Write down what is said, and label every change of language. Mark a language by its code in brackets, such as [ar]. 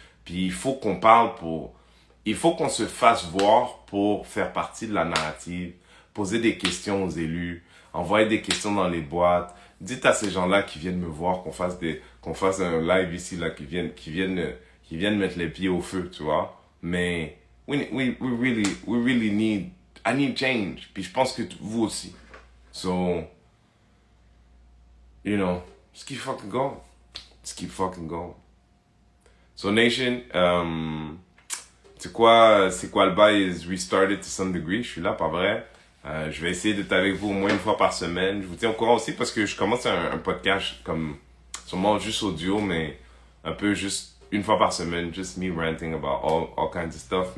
[fr] Puis il faut qu'on parle il faut qu'on se fasse voir pour faire partie de la narrative, poser des questions aux élus, envoyer des questions dans les boîtes. Dites à ces gens-là qui viennent me voir qu'on fasse un live ici, là, qui viennent mettre les pieds au feu, tu vois. [en] Mais we really need, I need change. [fr] Puis je pense que vous aussi. [en] So, you know, just keep fucking going. Just keep fucking going. [fr] So Nation, c'est quoi le bail [en] is restarted to some degree. [fr] Je suis là, pas vrai. Je vais essayer d'être avec vous au moins une fois par semaine. Je vous tiens au courant aussi parce que je commence un podcast comme sûrement juste audio, mais un peu juste une fois par semaine, [en] just me ranting about all kinds of stuff.